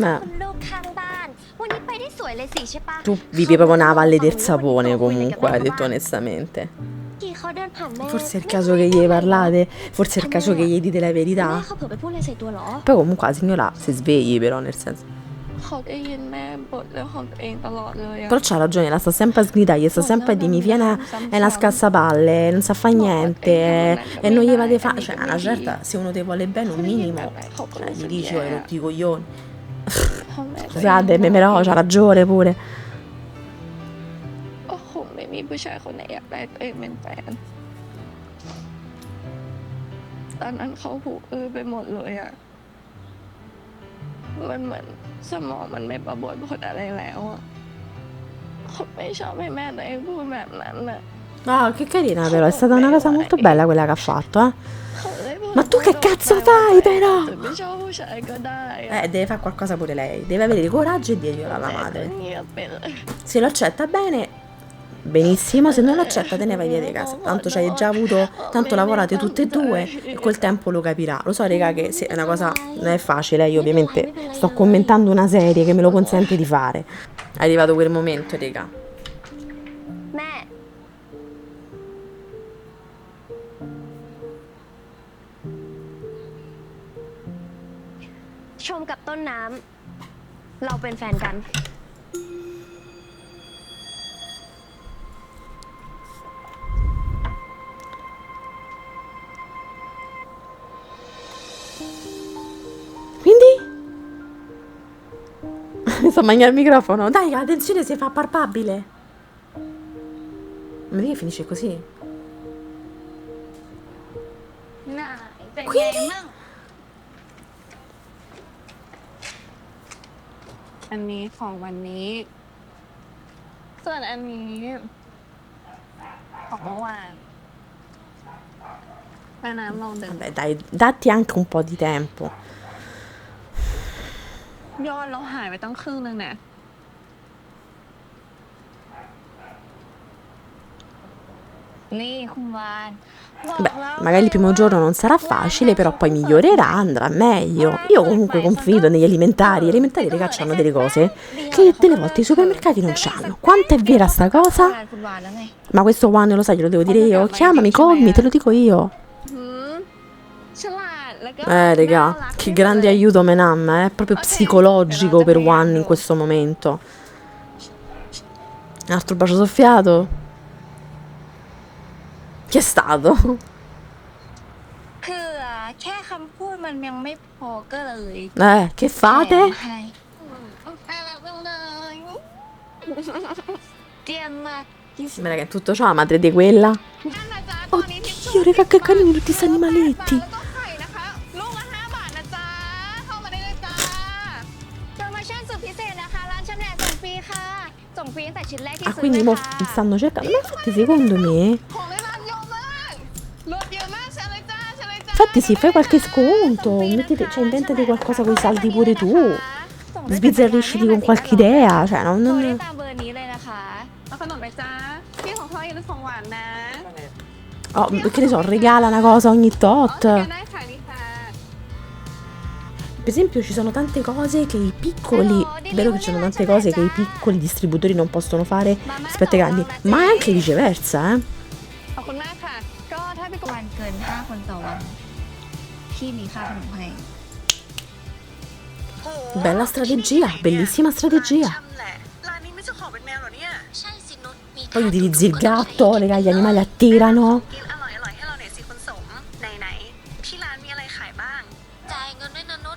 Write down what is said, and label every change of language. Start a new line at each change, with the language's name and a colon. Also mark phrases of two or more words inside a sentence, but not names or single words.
Thai: ลูกข้างบ้าน วันนี้ไปได้สวยเลยสิใช่ปะ
Italian: tu vivi proprio una valle del sapone comunque, hai detto onestamente.
Thai: กี่เขาเดินผ่านแม่
Italian: Forse è il caso che gli parlate, forse è il caso che gli dite la
Thai: แม่
Italian: verità.
Thai: เขาเผลอไปพูดอะไรใส่ตัวเหรอ
Italian: Poi comunque la signora si svegli però, nel senso.
Thai: เขาได้ยินแม่บ่นเรื่องของตัวเองตลอดเลยอะ
Italian: Però c'ha ragione, la sta sempre a sgridare, gli sta sempre a dire mi viene è una scassapalle, non sa fa niente e non gli va di fare. Cioè, una certa, se uno ti vuole bene, un minimo, cioè, gli dici io hai rotto i coglioni. Scusate, però c'ha ragione pure.
Thai: ก็คงไม่มีผู้ชายคนไหนอยากได้ตัวเองเป็นแฟน ตอนนั้นเขาหูอื้อไปหมดเลยอะมันเหมือนสมองมันไม่ประมวลผลอะไรแล้วอะเขาไม่ชอบให้แม่ตัวเองพูดแบบนั้นน่ะ
Italian: Ah, che carina però, è stata una cosa molto bella quella che ha fatto, eh.
Thai: เขาเลยพูด
Italian: Ma tu che cazzo fai però?
Thai: ไม่ชอบผู้ชายก็ได้อะ
Italian: Deve fare qualcosa pure lei, deve avere il coraggio e dirglielo alla
Thai: แต่ก็
Italian: madre.
Thai: เงียบไปเลย
Italian: Se lo accetta bene, benissimo, se non lo accetta te ne vai via di casa. Tanto c'hai già avuto, tanto lavorate tutte e due e col tempo lo capirà. Lo so, raga, che è una cosa non è facile, io ovviamente sto commentando una serie che me lo consente di fare. È arrivato quel momento, raga.
Thai: แม่ ชมกับต้นน้ำ เราเป็นแฟนกัน
Italian: Quindi? Mi sto mangiando il microfono. Dai, la tensione si fa palpabile. Ma perché finisce così?
Thai: น่าเป็นไง
Italian: Quindi?
Thai: มั่ง อันนี้ของวันนี้ ส่วนอันนี้ของเมื่อวานแม่น้ำลองเดิน
Italian: Vabbè, dai, datti anche un po' di tempo.
Thai: ยอดเราหายไปตั้งครึ่งนึงเนี่ย นี่คุณวาน
Italian: Beh, magari il primo giorno non sarà facile, però poi migliorerà, andrà meglio. Io comunque confido negli alimentari. Gli alimentari, ragazzi, hanno delle cose che delle volte i supermercati non c'hanno. Quanto è vera sta
Thai: งา
Italian: cosa?
Thai: นคุณวานแล้วไง
Italian: Ma questo Juan lo sai, glielo devo dire io. Chiamami, callmi, te lo dico io.
Thai: หืมฉลาดแล้วก็
Italian: Raga, che grande aiuto Menam, proprio psicologico per Juan in questo momento. Un altro bacio soffiato. Chi è stato?
Thai: คือแค่คำพูดมันยังไม่พอก็เลย
Italian: Che fate?
Thai: ให้ เตรียมมา
Italian: Ma raga, in tutto ciò la madre di quella. Oddio, raga, che carini tutti questi animaletti.
Thai: แล้วก็ไข่นะคะลูกละ5 บาทนะจ๊ะ เข้ามาได้เลยจ้า โปรโมชั่นสุดพิเศษนะคะ ร้านชำแหละส่งฟรีค่ะ ส่งฟรีตั้งแต่ชิ้นแรกที่
Italian: Ah,
Thai: ซื้อ
Italian: quindi
Thai: เลย
Italian: mo
Thai: ค่ะ
Italian: stanno cercando. Ma infatti, secondo me.
Thai: ของในร้านเยอะมากลดเยอะมากใช่เลยจ้าใช่เลยจ้า
Italian: Infatti, sì, fai qualche sconto. Mettete, cioè, inventati qualcosa con i saldi pure tu. Sbizzarrisciti con qualche idea. Cioè,
Thai: โทรได้
Italian: non.
Thai: ตามเบอร์นี้เลยนะคะ เอาขนมไหมจ้าพี่ของพ่ออย่าลืมของหวานนะ
Italian: Oh, che ne so, regala una cosa ogni tot.
Thai: โอเคได้ค่ะนี่ค่ะ
Italian: Per esempio, ci sono tante cose che i piccoli. Vero che ci sono tante cose che i piccoli distributori non possono fare rispetto ai grandi, ma anche viceversa, eh.
Thai: ขอบคุณมากค่ะ ก็ถ้าพี่วันเกิน 5 คนต่อวัน พี่มีค่าขนมให้
Italian: Bella strategia, bellissima strategia.
Thai: ร้านนี้ไม่เจ้าของเป็นแมวเหรอเนี่ย ใช่สินุชมี
Italian: Poi utilizzi il gatto, raga, gli animali attirano.
Thai: กินอร่อยให้เราหน่อยสิคุณสมไหนๆที่ร้านมีอะไรขายบ้าง จ่ายเงินด้วยนะนุช